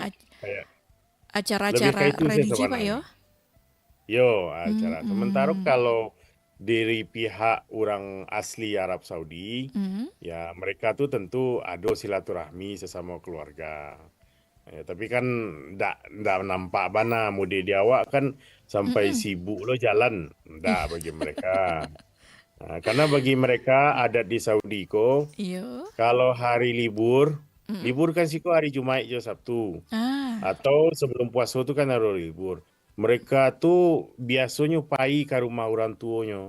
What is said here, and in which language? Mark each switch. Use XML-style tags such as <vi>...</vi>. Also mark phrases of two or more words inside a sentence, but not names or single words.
<id>Jadi kayak lebih acara-acara ke itu sih religi, Pak, sebenarnya.</id> <min>yo?</min> <id>Yo, acara. Sementara Mm-mm. kalau dari pihak orang asli Arab Saudi, Mm-mm. ya mereka tuh tentu ada silaturahmi sesama keluarga.</id> <min>Ya, tapi kan ndak nampak bana mode di awak kan sampai Mm-mm. sibuk lo jalan. Ih, Ndak</min> <id>bagi mereka. Nah, karena bagi mereka adat di Saudi ko iya. kalau hari libur, Mm-mm. libur kan sih hari Jumat jo Sabtu. Ah, Atau sebelum puasa tuh kan hari libur. Mereka tuh biasanya pai ke rumah orang tuanya.</id>